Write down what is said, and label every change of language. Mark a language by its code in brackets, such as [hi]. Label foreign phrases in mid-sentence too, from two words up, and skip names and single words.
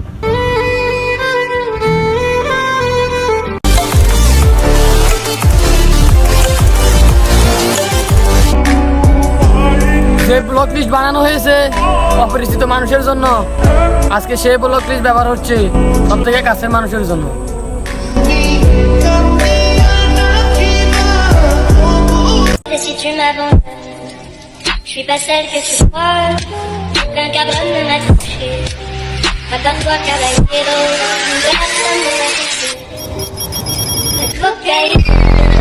[bn] যে ব্লক লিস্ট বানানো হয়েছে অপরিচিত মানুষের জন্য, আজকে সেই ব্লক লিস্ট ব্যবহার হচ্ছে সব থেকে কাছের মানুষের জন্য। [fr] Je suis pas celle que tu crois, aucun cabron ne m'a touché. Attends-toi, caballero, personne ne m'a touché.